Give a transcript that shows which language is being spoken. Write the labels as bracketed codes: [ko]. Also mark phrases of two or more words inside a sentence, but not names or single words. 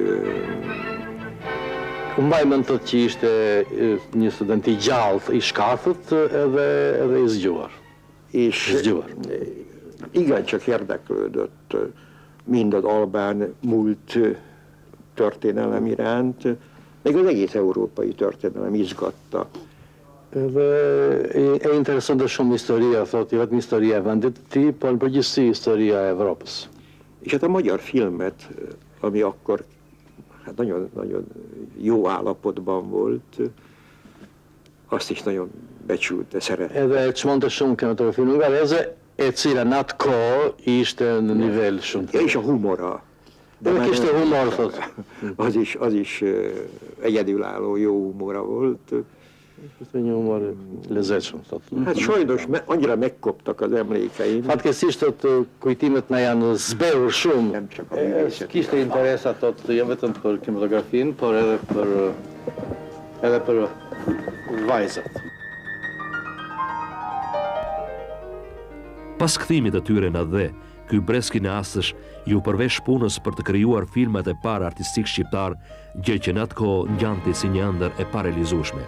[sq] Mbaj mend thot që ishte një student i gjallë, i shkathët edhe i zgjuar. [hu] Igencsak érdeklődött mind az albán múlt történelem iránt, meg az egész európai történelem izgatta. [sq] Edhe e interesonte shumë historia, thot, jo vetëm historia e vendit të tij, por në përgjithësi historia e Evropës. [hu] És hát a magyar filmet, ami akkor hát nagyon jó állapotban volt, azt is nagyon becsülte, szerette. [sq] Edhe çmonte shumë kinematografinë hungareze, e cila në atë kohë ishte në nivel shumë të. [hu] És a humora. [sq] Edhe kishte humor, thot. [hu] Az is egyedülálló jó humora volt. [sq] Ishte një humor lezetshëm, thot. [hu] Hát sajnos annyira megkoptak az emlékeim. [sq] Fatkeqësisht kujtimet na janë zbehur shumë. Kishte interesa, thot, jo vetëm për kinematografinë, por edhe për vajzat. Pas kthimit të tyre në dhe, ky breski në astësh ju përvesh punës për të krijuar filmat e parë artistik shqiptar, gjë që në atë kohë ngjanti si një ëndër e parealizueshme.